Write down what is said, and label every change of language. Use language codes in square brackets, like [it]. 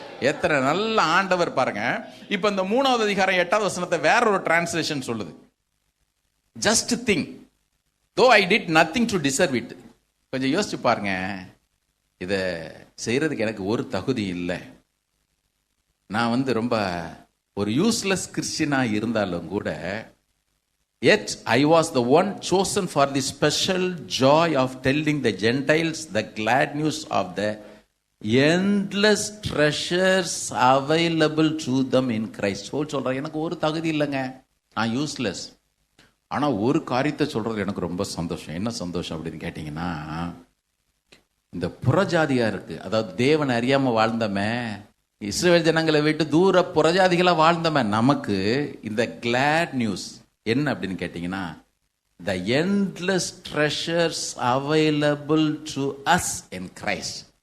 [ta] எத்தனை நல்ல ஆண்டவர் பாருங்க. இப்ப இந்த 3வது அதிகாரம் 8வது வசனத்தை வேற ஒரு டிரான்ஸ்லேஷன் சொல்லுது. [en] Just think though I did nothing to deserve it. [ta] கொஞ்சம் யோசிச்சு பாருங்க. இதை செய்யறதுக்கு எனக்கு ஒரு தகுதி இல்லை. நான் ரொம்ப ஒரு யூஸ்லெஸ் கிறிஸ்டியனா இருந்தாலும் கூட, [en] yet I was the one chosen for the special joy of telling the Gentiles the glad news of the endless treasures available to them in Christ. [ta] சொல்றேன், எனக்கு ஒரு தகுதி இல்லைங்க, நான் யூஸ்லெஸ். ஆனா ஒரு காரியத்தை சொல்றது எனக்கு ரொம்ப சந்தோஷம். என்ன சந்தோஷம் அப்படின்னு கேட்டீங்கன்னா, இந்த புறஜாதியா இருக்கு, அதாவது தேவன் அறியாம வாழ்ந்தமே, இஸ்ரவேல் ஜனங்களை விட்டு தூர புறஜாதிகளா வாழ்ந்தமே, நமக்கு இந்த கிளாட் நியூஸ் என்ன அப்படின்னு கேட்டீங்கன்னா, [en] the endless treasures available to us in Christ.